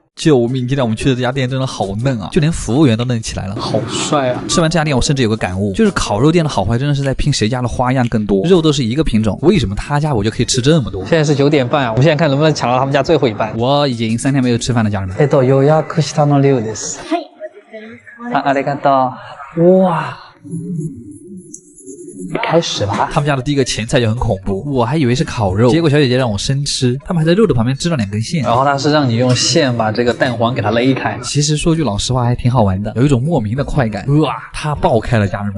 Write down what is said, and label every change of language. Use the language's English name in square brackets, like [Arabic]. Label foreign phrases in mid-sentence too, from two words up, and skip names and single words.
[Chinese] 救命！今天我们去的这家店真的好嫩啊，就连服务员都嫩起来了，好帅啊！吃完这家店，我甚至有个感悟，就是烤肉店的好坏真的是在拼谁家的花样更多。肉都是一个品种，为什么他家我就可以吃这么多？现在是9点半啊，我们现在看能不能抢到他们家最后一班。我已经3天没有吃饭了，家人们。 [Japanese] 予約したの量です。ありがとう。 [Chinese] 哇！开始了，他们家的第一个前菜就很恐怖，我还以为是烤肉，结果小姐姐让我生吃，他们还在肉的旁边织了2根线，然后他是让你用线把这个蛋黄给它勒开。其实说句老实话还挺好玩的，有一种莫名的快感。哇，它爆开了，家人们！